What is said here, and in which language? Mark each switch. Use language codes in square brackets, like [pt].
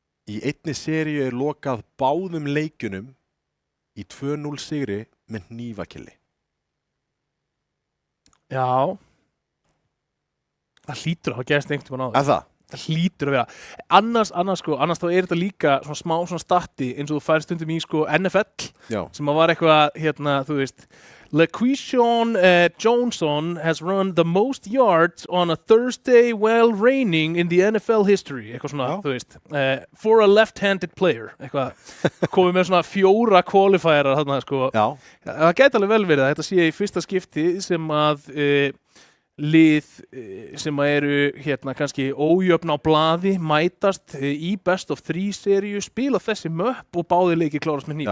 [is] Í einni seríu er lokað báðum leikjunum í 2-0 sigri með hnífakilli. Já. Það hlýtur að hafa gerst einhvern tímann á því. Er það? Það hlýtur að vera. Annars þá er þetta líka svona smá statti eins og þú fær stundum í NFL. Já. Sem að var eitthvað, þú veist, [en] LaQuishawn Johnson has run the most yards on a Thursday while raining in the NFL history. [is] Eitthvað svona, þú veist, [en] for a left-handed player. [is] Eitthvað, komið með svona 4 qualifierar þarna, sko. Já. Það gæti alveg vel verið að þetta sé í fyrsta skipti sem að lið sem eru kannski ójöfn á blaði mætast í best of 3 seríu, spila þessi möpp og báðir leiki klárast með hníf.